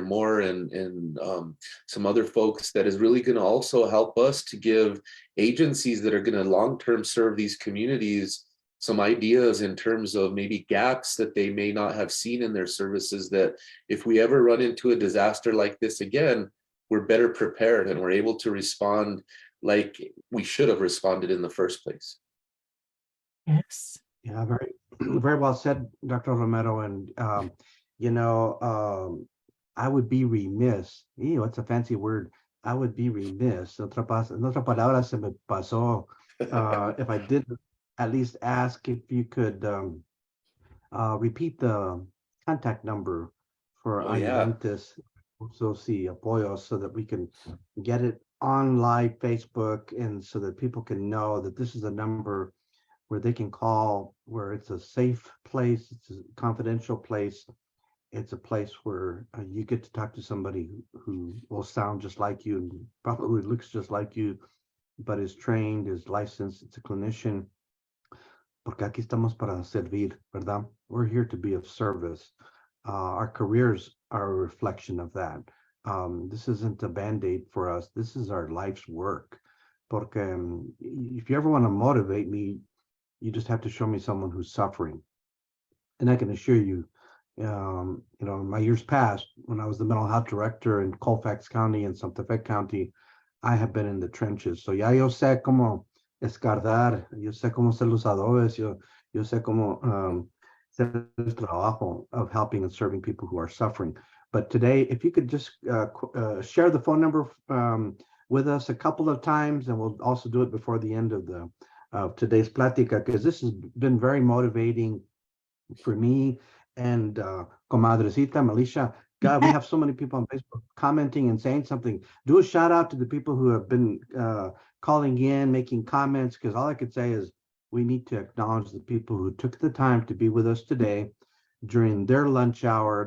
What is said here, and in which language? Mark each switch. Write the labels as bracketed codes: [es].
[en] Moore and some other folks that is really going to also help us to give agencies that are going to long-term serve these communities some ideas in terms of maybe gaps that they may not have seen in their services, that if we ever run into a disaster like this again, we're better prepared and we're able to respond like we should have responded in the first place. Yes. Yeah, very, very well said, Dr. Romero. And you know, I would be remiss. What's a fancy word? I would be remiss. [es] En otra palabra se me pasó. [en] If I did at least ask if you could repeat the contact number for Oh yeah. Ayudantes Soci Apoyos so that we can get it on live Facebook and so that people can know that this is a number where they can call, where it's a safe place, it's a confidential place. It's a place where you get to talk to somebody who will sound just like you and probably looks just like you, but is trained, is licensed, it's a clinician. [es] Porque aquí estamos para servir, ¿verdad? [en] We're here to be of service. Our careers are a reflection of that. This isn't a band-aid for us. This is our life's work. Porque if you ever want to motivate me, you just have to show me someone who's suffering. And I can assure you, you know, in my years past, when I was the mental health director in Colfax County and Santa Fe County, I have been in the trenches. [es] So ya yo sé cómo escardar, yo sé cómo hacer los adobes, yo sé cómo hacer el trabajo [en] of helping and serving people who are suffering. But today, if you could just share the phone number with us a couple of times, and we'll also do it before the end of today's Plática, because this has been very motivating for me and Comadrecita Milicia. God, we have so many people on Facebook commenting and saying something. Do a shout out to the people who have been calling in, making comments, because all I could say is we need to acknowledge the people who took the time to be with us today during their lunch hour.